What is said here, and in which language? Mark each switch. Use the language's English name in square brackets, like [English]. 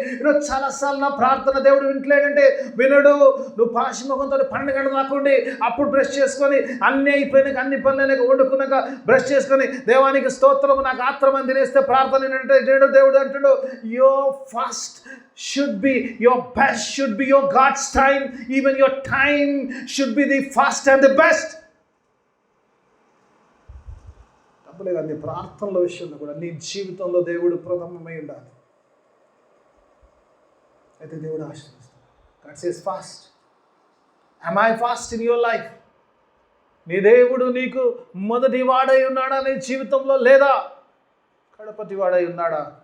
[Telugu] ఈరోజు చాలాసార్లు నా ప్రార్థన దేవుడు వింటలేడంటే వినడు. నువ్వు పాశిముఖంతో 12 గంటలు దాక్కుండి అప్పుడు బ్రష్ చేసుకొని అన్నీ అయిపోయినాక అన్ని పనులు వండుకున్నాక బ్రష్ చేసుకొని దేవానికి స్తోత్రము నాకు ఆత్రమని తినేస్తే ప్రార్థన ఏంటంటే దేవుడు అంటాడు [English] Your first should be, your best should be your God's time. Even your time should be the first and the best. [Telugu] తప్పలే కాదు, నీ ప్రార్థనల విషయంలో కూడా నీ జీవితంలో దేవుడు ప్రథమమై ఉండాలి. అయితే దేవుడు ఆశీర్వదిస్తాడు. [English] God says fast. Am I fast in your life? [Telugu] నీ దేవుడు నీకు మొదటి వాడై ఉన్నాడా నీ జీవితంలో, లేదా కడపటి వాడై ఉన్నాడా?